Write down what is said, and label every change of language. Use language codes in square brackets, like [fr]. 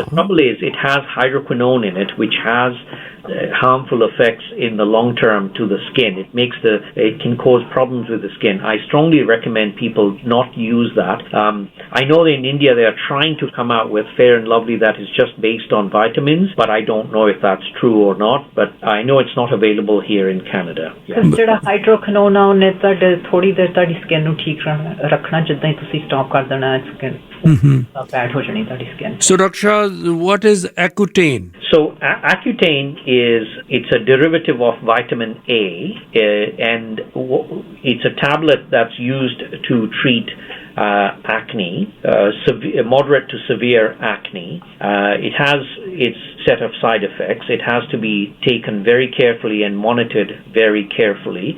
[en] The trouble is it has hydroquinone in it, which has harmful effects in the long term to the skin. It can cause problems with the skin. I strongly recommend people not use that. I know that in India they are trying to come out with Fair and Lovely that is just based on vitamins, but I don't know if that's true or not. But I know it's not available here in Canada. [pa] ਜਿਹੜਾ ਹਾਈਡਰੋਕਨੋਨ ਆ ਉਹਨੇ ਤੁਹਾਡੇ ਥੋੜੀ ਦੇਰ ਤੁਹਾਡੀ skin ਨੂੰ ਠੀਕ ਰੱਖਣਾ, ਜਿੱਦਾਂ ਹੀ ਤੁਸੀਂ ਸਟਾਪ ਕਰ ਦੇਣਾ skin bad ho jani tadi skin. [en] So Dr. Shah, what is Accutane? So Accutane it's a derivative of vitamin A, and it's a tablet that's used to treat acne, moderate to severe acne. It has its set of side effects. It has to be taken very carefully and monitored very carefully.